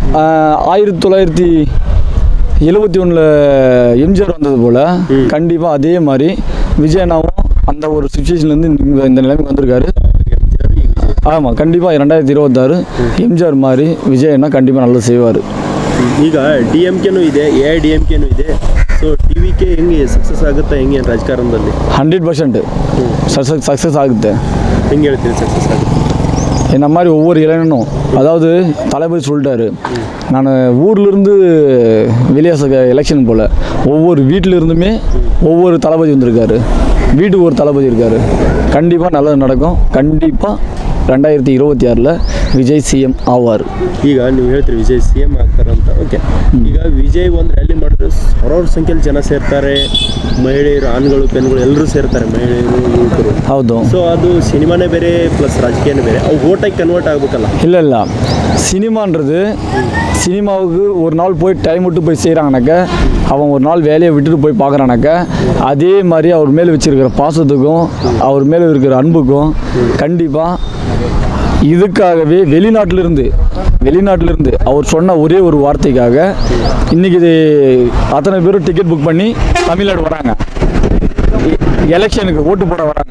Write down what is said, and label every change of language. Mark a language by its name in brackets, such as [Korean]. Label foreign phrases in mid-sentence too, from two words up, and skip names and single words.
[Tamil] 1971 எம்ஜிஆர் வந்தது போல் கண்டிப்பாக அதே மாதிரி விஜயண்ணாவும் அந்த ஒரு சுச்சுவேஷன்லேருந்து இந்த நிலைமைக்கு வந்திருக்காரு. ஆமாம், கண்டிப்பாக 2026 எம்ஜிஆர் மாதிரி விஜயண்ணா கண்டிப்பாக நல்லது செய்வார். [Kannada] ಈಗ DMKನೂ ಇದೆ, AIDMKನೂ ಇದೆ. ಸೊ TVK ಹೆಂಗೆ ಸಕ್ಸಸ್ ಆಗುತ್ತೆ, ಹೆಂಗೆ ರಾಜಕಾರಣದಲ್ಲಿ? [Tamil] 100% சக்ஸஸ் ஆகுது. [Kannada] ಹೆಂಗೆ ಹೇಳ್ತೀರಿ ಸಕ್ಸಸ್ ಆಗುತ್ತೆ? [Tamil] இந்த மாதிரி ஒவ்வொரு இளைஞனும், அதாவது தளபதி சொல்லிட்டாரு, நான் ஊர்லேருந்து வெளியே எலெக்ஷன் போல் ஒவ்வொரு வீட்டிலிருந்துமே ஒவ்வொரு தளபதி வந்திருக்காரு, வீட்டுக்கு ஒரு தளபதி இருக்கார். கண்டிப்பாக நல்லது நடக்கும். கண்டிப்பாக 2026 விஜய் CM ஆவாரு. [Kannada] ಈಗ ನೀವು ಹೇಳ್ತೀರಿ ವಿಜಯ್ CM ಆಗ್ತಾರಂತ. ಓಕೆ, ಈಗ ವಿಜಯ್ ಒಂದು ರ್ಯಾಲಿ ಮಾಡಿದ್ರೆ ಸಾವಿರಾರು ಸಂಖ್ಯೆಯಲ್ಲಿ ಜನ ಸೇರ್ತಾರೆ, ಮಹಿಳೆಯರು, [Tamil] ஆண்கள், பெண்கள் [Kannada] ಎಲ್ಲರೂ ಸೇರ್ತಾರೆ, ಮಹಿಳೆಯರು, ಯುವಕರು. ಹೌದು. ಸೊ ಅದು ಸಿನಿಮಾನೇ ಬೇರೆ ಪ್ಲಸ್ ರಾಜಕೀಯನೇ ಬೇರೆ, ಅವು ಓಟಾಗಿ ಕನ್ವರ್ಟ್ ಆಗಬೇಕಲ್ಲ? [Tamil] இல்லை சினிமான்றது, சினிமாவுக்கு ஒரு நாள் போய் டைம் விட்டு போய் செய்கிறாங்கனாக்க, அவன் ஒரு நாள் வேலையை விட்டுட்டு போய் பார்க்குறானாக்க, அதே மாதிரி அவர் மேலே வச்சுருக்கிற பாசத்துக்கும் அவர் மேலே இருக்கிற அன்புக்கும் கண்டிப்பாக இதுக்காகவே வெளிநாட்டிலிருந்து அவர் சொன்ன ஒரே ஒரு வார்த்தைக்காக இன்றைக்கி அத்தனை பேரும் டிக்கெட் புக் பண்ணி தமிழ்நாடு வராங்க, எலெக்ஷனுக்கு ஓட்டு போட வராங்க.